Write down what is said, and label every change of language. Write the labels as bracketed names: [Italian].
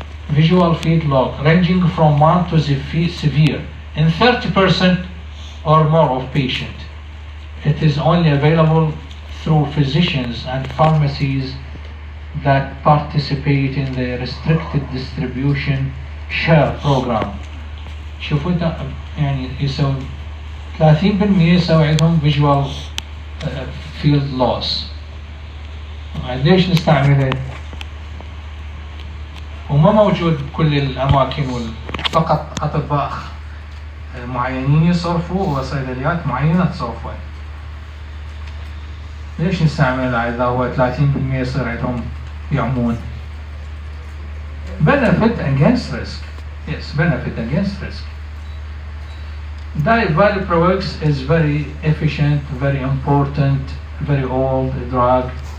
[English] Visual field loss ranging from mild to severe in 30% or more of patient. It is only available through physicians and pharmacies that participate in the restricted distribution share program. [Arabic] شوفوا يعني يسوي 30% يسوي عندهم [English] visual field loss. [Arabic] ليش نستعمله؟ وما موجود بكل الأماكن فقط أطباء معينين يصرفوا وصيدليات معينة تصرفه. ليش نستعمل إذا هو 30% يصير عندهم يعمون؟ [English] Benefit against risk. Yes, benefit against risk. Valproate is very efficient, very important, very old drug.